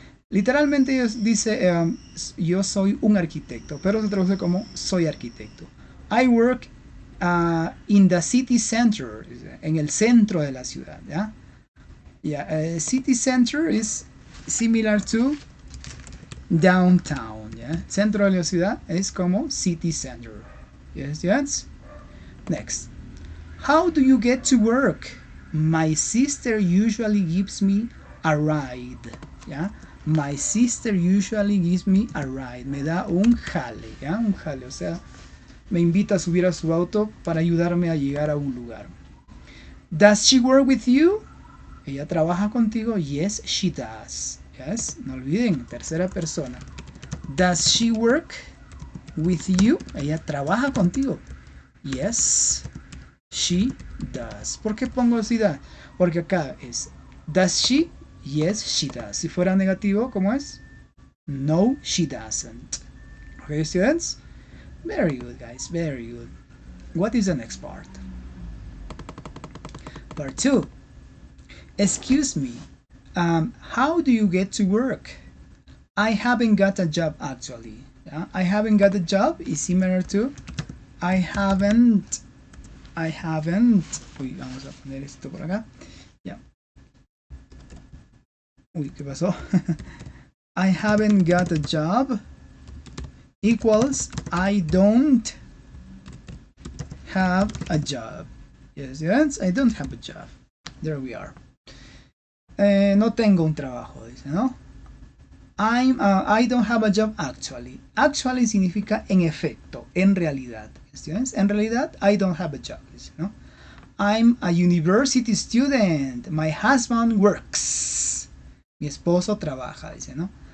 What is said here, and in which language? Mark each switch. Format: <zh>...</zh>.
<es>Literalmente dice, yo soy un arquitecto, pero se traduce como soy arquitecto.</es> <en>I work in the city center,</en> <es>en el centro de la ciudad. ¿Ya?</es> <en>Yeah, city center is similar to downtown.</en> <es>¿Ya? Centro de la ciudad es como city center.</es> <en>Yes, yes. Next. How do you get to work? My sister usually gives me a ride. ¿Ya? My sister usually gives me a ride.</en> <es>Me da un jale. ¿Ya? Un jale, o sea, me invita a subir a su auto para ayudarme a llegar a un lugar.</es> <en>Does she work with you?</en> <es>¿Ella trabaja contigo?</es> <en>Yes, she does. Yes,</en> <es>no olviden, tercera persona.</es> <en>Does she work with you?</en> <es>¿Ella trabaja contigo?</es> <en>Yes, she does.</en> <es>¿Por qué pongo si da? Porque acá es</es> <en>does she? Yes, she does.</en> <es>Si fuera negativo, ¿cómo es?</es> <en>No, she doesn't. Okay, students? Very good, guys. Very good. What is the next part? Part 2. Excuse me. How do you get to work? I haven't got a job actually. Yeah? I haven't got a job is similar to I haven't.</en> <es>Uy, vamos a poner esto por acá. Ya. Uy, ¿qué pasó?</es> <en>I haven't got a job equals I don't have a job. Yes, yes, I don't have a job. There we are.</en> <es>No tengo un trabajo, dice, ¿no?</es> <en>I don't have a job actually.</en> <es>Actually significa en efecto, en realidad. ¿Entiendes? En realidad,</es> <en>I don't have a job,</en> <es>dice, ¿no?</es> <en>I'm a university student. My husband works.</en> <es>Mi esposo trabaja, dice, ¿no?</es>